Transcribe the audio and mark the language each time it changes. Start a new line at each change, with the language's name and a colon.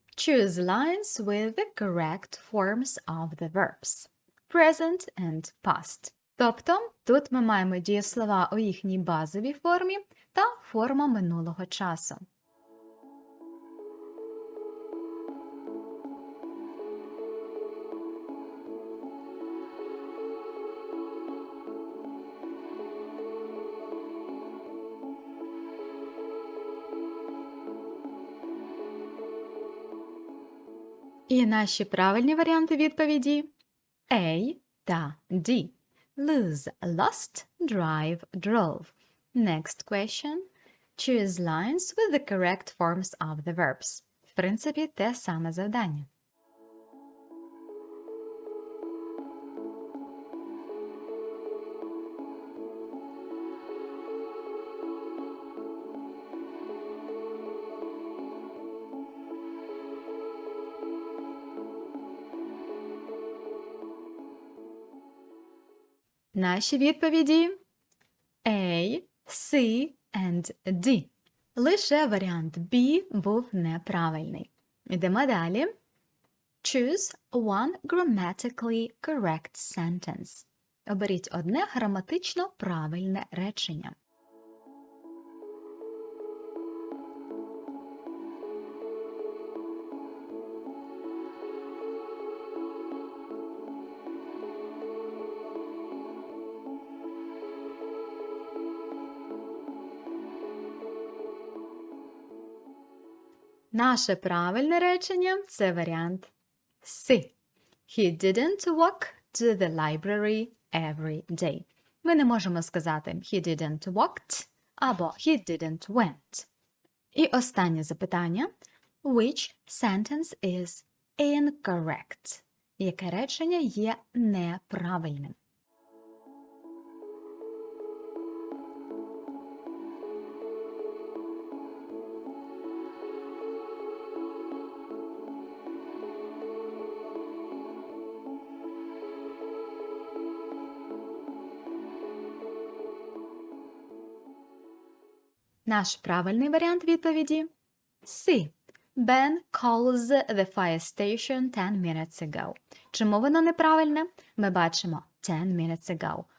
English: Choose lines with the correct forms of the verbs. Present and past.
Ukrainian: Тобто, тут ми маємо дієслова у їхній базовій формі та форма минулого часу. І наші правильні варіанти відповіді A та D.
English: Lose, lost, drive, drove. Next question. Choose lines with the correct forms of the verbs.
Ukrainian: В принципі, те саме завдання. Наші відповіді A, C and D. Лише варіант B був неправильний. Йдемо далі.
English: Choose one grammatically correct sentence.
Ukrainian: Оберіть одне граматично правильне речення. Наше правильне речення – це варіант C.
English: He didn't walk to the library every day.
Ukrainian: Ми не можемо сказати
English: he didn't walked
Ukrainian: або
English: he didn't went.
Ukrainian: І останнє запитання.
English: Which sentence is incorrect?
Ukrainian: Яке речення є неправильним? Наш правильний варіант відповіді – C.
English: Ben calls the fire station 10 minutes ago.
Ukrainian: Чому воно неправильне? Ми бачимо
English: 10 minutes ago.